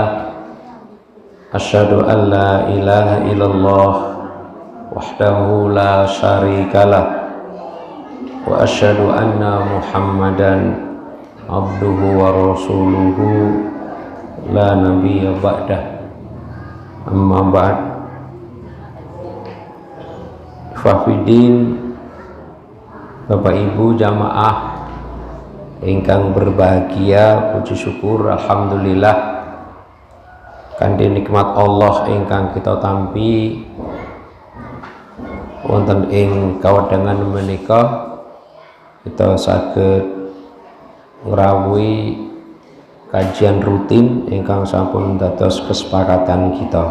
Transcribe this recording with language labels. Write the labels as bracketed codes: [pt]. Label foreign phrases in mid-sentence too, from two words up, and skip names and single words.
[ar] أشهد أن لا إله إلا الله وحده لا شريك له وأشهد أن محمدا عبده ورسوله لا نبي بعده. أما بعد. [jv] Fafidin, Bapak Ibu jamaah ingkang berbahagia, puji syukur alhamdulillah kanthi nikmat Allah ingkang kita tampi wonten ing kawedangan menika kita saged ngrawuhi kajian rutin ingkang sampun dados kesepakatan kita.